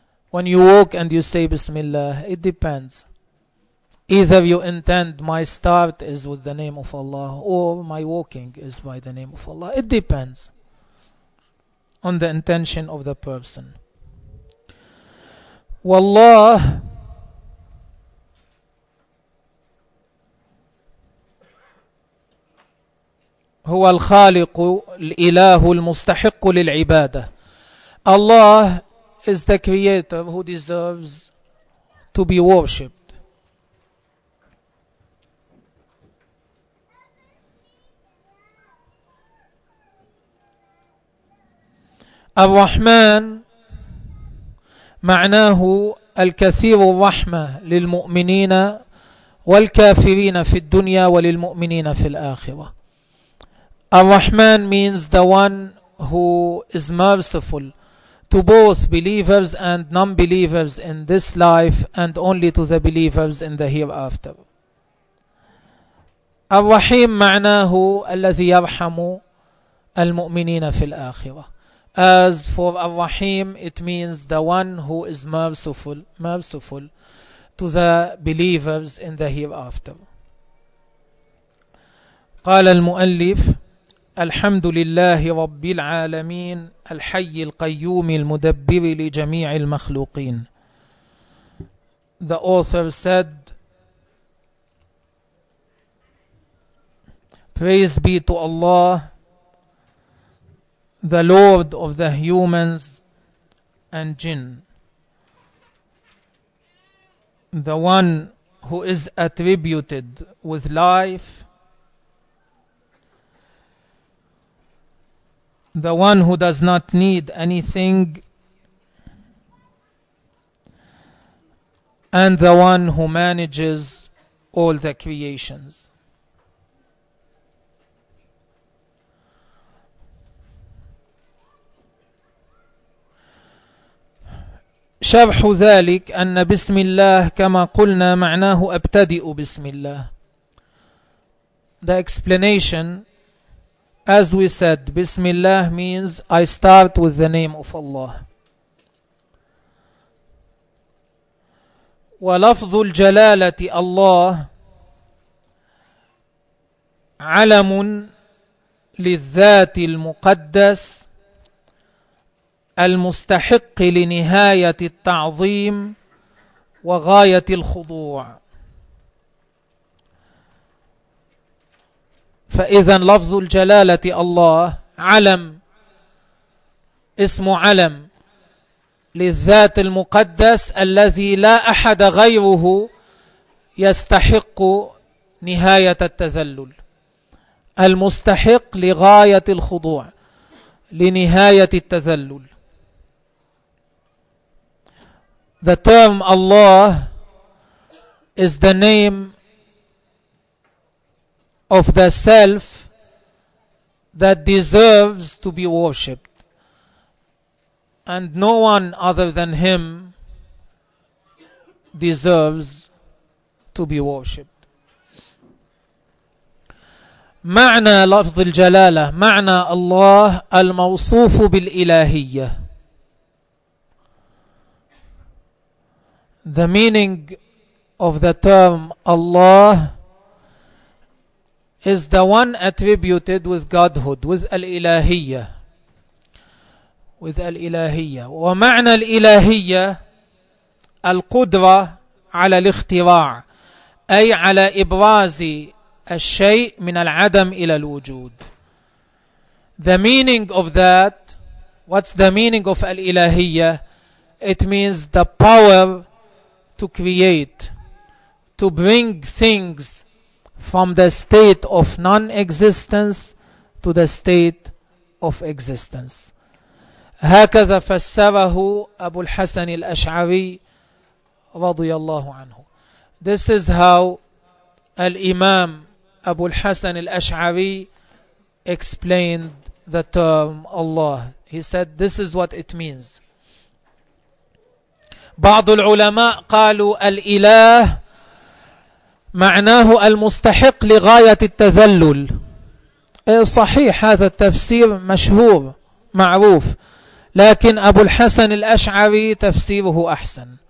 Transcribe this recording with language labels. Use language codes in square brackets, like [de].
[en] When you walk and you say Bismillah, it depends. Either you intend my start is with the name of Allah or my walking is by the name of Allah. It depends on the intention of the person. [ar] Wallah, هو الخالق الإله المستحق للعبادة. [en] Allah is the creator who deserves to be worshipped. [ar] الرحمن معناه الكثير الرحمة للمؤمنين والكافرين في الدنيا وللمؤمنين في الآخرة. [en] Ar-Rahman means the one who is merciful to both believers and non-believers in this life and only to the believers in the hereafter. [ar] Ar-Rahim ma'nahu alladhi yarhamu al-mu'minina fil akhirah. [en] As for Ar-Rahim, it means the one who is merciful to the believers in the hereafter. [ar] قال المؤلف الحمد لله رب العالمين الحي القيوم المدبر لجميع المخلوقين. [en] The author said, praise be to Allah, the Lord of the humans and jinn, the one who is attributed with life, the one who does not need anything, and the one who manages all the creations. [ar] شرح ذلك أن بسم الله كما قلنا معناه أبتدئ بسم الله. [en] The explanation, as we said, Bismillah means I start with the name of Allah. [ar] ولفظ الجلالة الله علم للذات المقدس المستحق لنهاية التعظيم وغاية الخضوع. فإذا لفظ الجلالة الله علم, اسم علم للذات المقدس الذي لا أحد غيره يستحق نهاية التذلل, المستحق لغاية الخضوع لنهاية التذلل. [en] The term Allah is the name of the self that deserves to be worshipped, and no one other than him deserves to be worshipped. [ar] معنى لفظ الجلالة, معنى الله الموصوف بالإلهية. [en] The meaning of the term Allah is the one attributed with Godhood, with Al-Ilahiyya, with Al-Ilahiyya. [ar] ومعنى الإلهية القدرة على الاختراع, أي على إبراز الشيء من العدم إلى الوجود. [en] The meaning of that, what's the meaning of Al-Ilahiyya? It means the power to create, to bring things from the state of non-existence to the state of existence. [ar] هكذا فسره أبو الحسن الأشعري رضي الله عنه. [en] This is how الإمام أبو الحسن الأشعري explained the term Allah. He said, this is what it means. [ar] بعض العلماء قالوا الإله معناه المستحق لغاية التذلل. صحيح هذا التفسير مشهور معروف، لكن أبو الحسن الأشعري تفسيره أحسن.